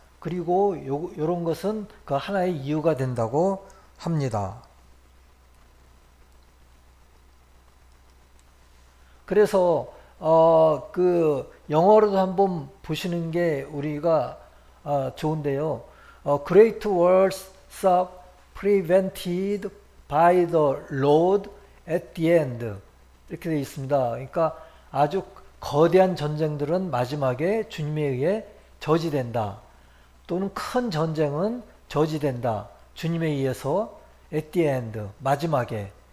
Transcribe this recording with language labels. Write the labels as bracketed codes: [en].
[ko] 그리고 이런 것은 그 하나의 이유가 된다고 합니다. 그래서 그 영어로도 한번 보시는 게 우리가 좋은데요. [en] Great wars are prevented by the Lord at the end. [ko] 이렇게 되어 있습니다. 그러니까 아주 거대한 전쟁들은 마지막에 주님에 의해 저지된다. 또는 큰 전쟁은 저지된다. 주님에 의해서 [en] at the end, [ko] 마지막에.